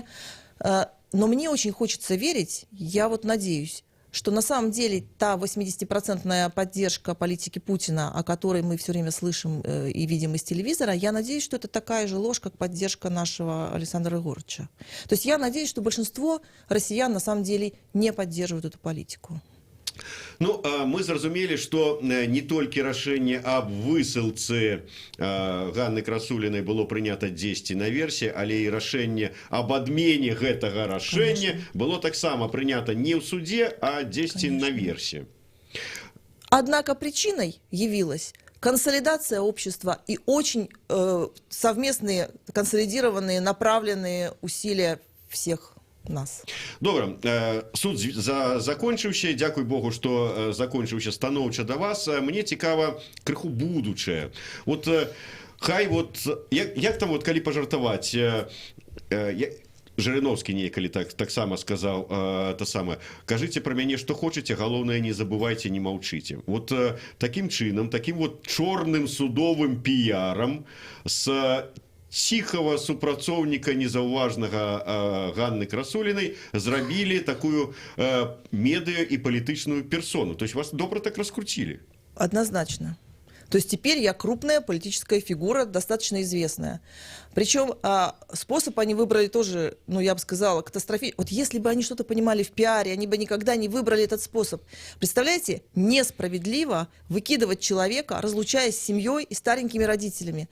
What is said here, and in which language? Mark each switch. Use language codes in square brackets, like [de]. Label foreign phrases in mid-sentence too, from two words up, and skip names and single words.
[ru] Но мне очень хочется верить, я вот надеюсь, что на самом деле та 80% поддержка политики Путина, о которой мы все время слышим и видим из телевизора, я надеюсь, что это такая же ложь, как поддержка нашего Александра Егоровича. То есть я надеюсь, что большинство россиян на самом деле не поддерживают эту политику. [be] Ну, мы зразумелі, што не толькі рашэнне аб высылцы Ганны Красулінай было прынята дзесьці наверсе, але і рашэнне аб адмене гэтага рашэння было таксама прынята не ў судзе, а дзесьці наверсе. [ru] Однако причиной явилась консолидация общества и очень совместные, консолидированные, направленные усилия всех нас. [be] Добра, суд закончыўся, дзякуй Богу, што закончыўся станоўча да вас. Мне цікава крыху будучае. Вот хай вот як там вот калі пажартаваць, Жириновский некалі таксама сказаў то самае: кажыце пра мяне што хочаце, галоўнае не забывайце, не маўчыце. Вот такім чынам, такім вот чорным судовым піярам з ціхага супрацоўніка незаўважнага Ганны Красулінай зрабілі такую медыа і палітычную персону. [ru] То есть вас добра так раскрутили? Однозначно. То есть теперь я крупная политическая фигура, достаточно известная. Причем способ они выбрали тоже, ну я бы сказала, катастрофический. Вот если бы они что-то понимали в пиаре, они бы никогда не выбрали этот способ. Представляете, несправедливо выкидывать человека, разлучаясь с семьей и старенькими родителями.